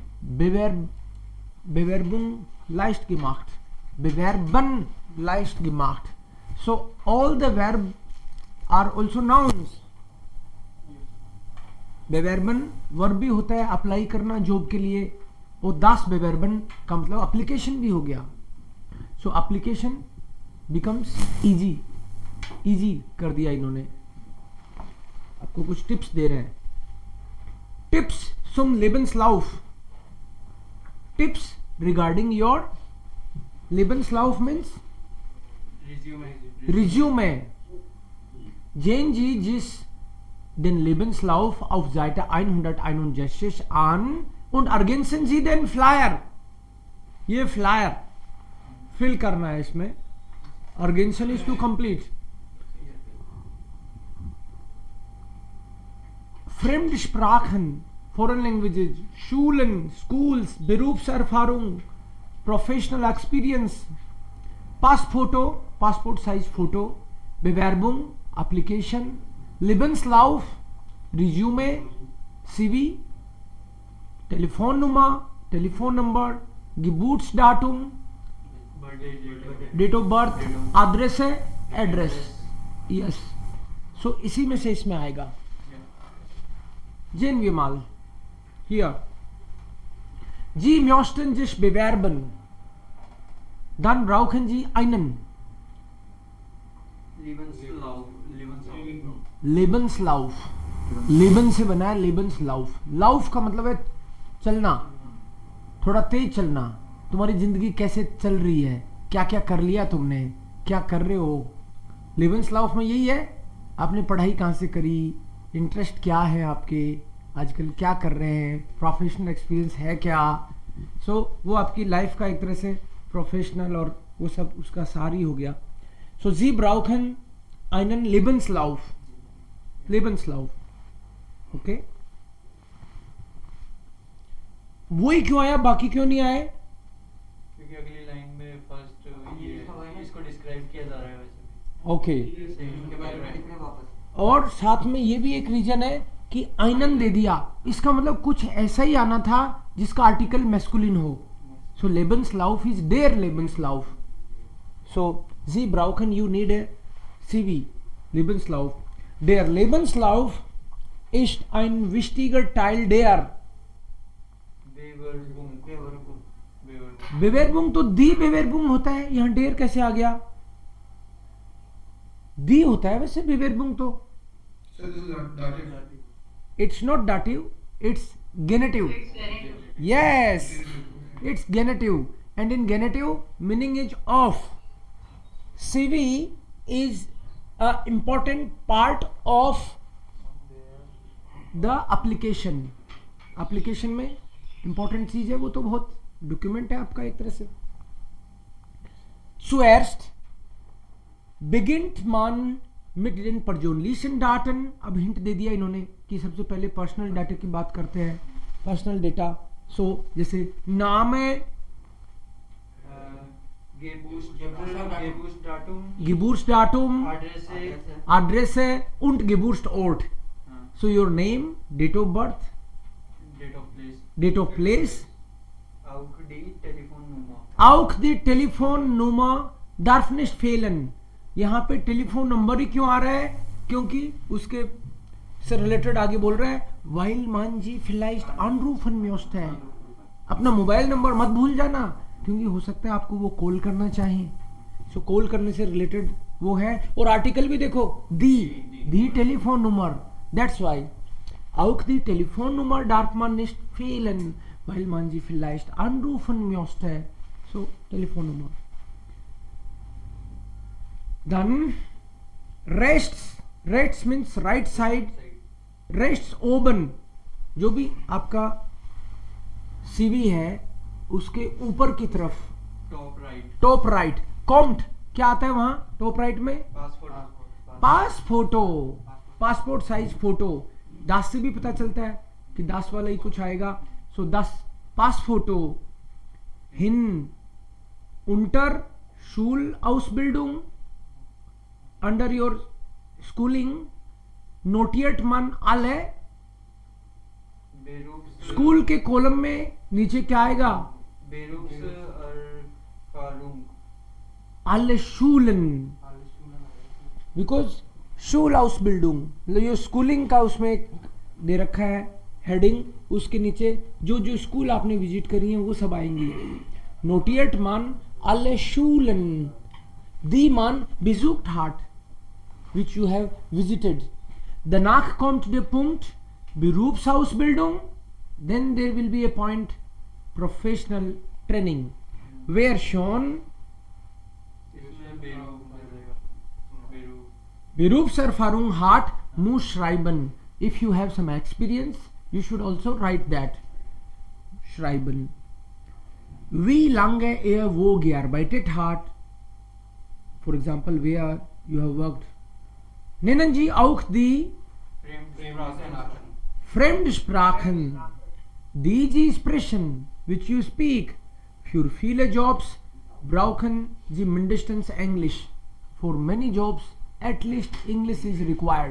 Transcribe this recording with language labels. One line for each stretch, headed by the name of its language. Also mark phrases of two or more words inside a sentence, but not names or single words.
German: Bewerbung leicht gemacht, bewerben leicht gemacht.
English: So all the verb are also nouns.
Hindi: bewerben वर्ब भी होता है अप्लाई करना जॉब के लिए, और
German: das bewerben
Hindi: का मतलब अप्लीकेशन भी हो गया.
English: so application becomes easy,
Hindi: इजी कर दिया इन्होंने. आपको कुछ टिप्स दे रहे हैं.
German: टिप्स zum Lebenslauf.
English: Tips regarding your Lebenslauf means Resume.
German: Sehen Sie sich den Lebenslauf auf Seite 161 an und ergänzen Sie den Flyer.
Hindi: ये फ्लायर फिल करना है इसमें.
English: Ergänzen is to complete.
German: Fremdsprachen,
English: foreign languages,
German: Schulen, schools, Berufserfahrung,
English: professional experience, Passfoto, passport size photo, Bewerbung, application, Lebenslauf, resume, CV, Telefonnummer, telephone number, Geburtsdatum, date of birth, Adresse, address. Yes. So
Hindi: इसी में से इसमें आएगा.
German: Sehen wir mal hier. Sie möchten sich bewerben. Dann brauchen Sie einen Lebenslauf.
Hindi: Leben से बना है Lebenslauf. Lauf का मतलब है चलना, थोड़ा तेज चलना. तुम्हारी जिंदगी कैसे चल रही है, क्या क्या कर लिया तुमने, क्या कर रहे हो. Lebenslauf में यही है, आपने पढ़ाई कहाँ से करी, इंटरेस्ट क्या है आपके, आजकल क्या कर रहे हैं,
English: professional experience
Hindi: है क्या. सो वो आपकी लाइफ का एक तरह से प्रोफेशनल और वो सब उसका सारी हो गया.
German: सो Sie brauchen einen Lebenslauf. Lebenslauf.
Hindi: ओके. वही क्यों आया, बाकी क्यों नहीं आए? क्योंकि अगली लाइन में फर्स्ट ये इसको डिस्क्राइब किया जा रहा है वैसे. ओके. और साथ में ये भी एक रीजन है कि einen दे दिया, इसका मतलब कुछ ऐसा ही आना था जिसका
English: article masculine
Hindi: हो.
English: सो Lebenslauf is
German: der Lebenslauf. So Sie brauchen,
English: you need a CV.
German: Lebenslauf. Der Lebenslauf ist ein wichtiger Teil der Bewerbung.
Hindi: तो
German: die Bewerbung
Hindi: होता है, यहाँ der कैसे आ गया? die होता है वैसे Bewerbung तो.
English: So this is not dative. It's not dative, it's genitive. Yes, it's genitive, and in genitive meaning is of. CV is a important part of the application.
Hindi: application में important चीज है वो, तो बहुत डॉक्यूमेंट है आपका एक तरह से.
German: Zuerst beginnt man mit den persönlichen Daten.
Hindi: अब हिंट दे दिया इन्होंने कि सबसे पहले
English: personal data
Hindi: की बात करते हैं.
English: personal data, so
Hindi: जैसे नाम है
German: Geburtsdatum, Adresse und Geburtsort.
English: So your name, date of birth, date of place,
German: auch die Telefonnummer darf nicht fehlen.
Hindi: यहाँ पे
English: telephone number
Hindi: ही क्यों आ रहा है, क्योंकि उसके से रिलेटेड आगे बोल रहा है
German: weil man sie vielleicht anrufen möchte.
Hindi: अपना
English: mobile number
Hindi: मत भूल जाना, क्योंकि हो सकता है आपको वो कॉल करना चाहे. सो कॉल करने से रिलेटेड वो है. और आर्टिकल भी देखो,
German: die Telefonnummer,
English: that's why.
German: auch die Telefonnummer darf man nicht fehlen, weil man sie vielleicht anrufen möchte.
English: So
German: Telefonnummer. Dann rechts
English: means right side,
German: rechts oben.
Hindi: जो भी आपका CV है उसके ऊपर की तरफ
English: top right.
Hindi: कॉम्ट क्या आता है वहां
English: top right
Hindi: में? पास फोटो,
English: passport size photo.
Hindi: दास से भी पता चलता है कि दास वाला ही कुछ आएगा.
German: so das Passfoto. हिन unter Schulausbildung,
English: under your schooling
German: notiert man alle
Hindi: स्कूल के कॉलम में नीचे क्या आएगा?
German: Berufs Erfahrung. alle Schulen,
Hindi: बिकॉज Schulausbildung, मतलब ये स्कूलिंग का उसमें एक दे रखा है हेडिंग, उसके नीचे जो जो स्कूल आपने विजिट करी है वो सब आएंगी.
German: notiert man alle Schulen, die man besucht hat,
English: which you have visited.
German: Danach kommt der Punkt Berufsausbildung,
English: then there will be a point professional training, where schon
Hindi: इसमें Beruf.
German: Berufserfahrung hat, muss schreiben.
English: If you have some experience, you should also write that.
German: Schreiben. Wie lange wo gearbeitet hat.
English: For example, where you have worked.
German: Nennen Sie auch die Fremdsprachen, die Sie sprechen,
English: which you speak.
German: Für viele Jobs brauchen Sie mindestens English.
English: For many jobs, at least English is required.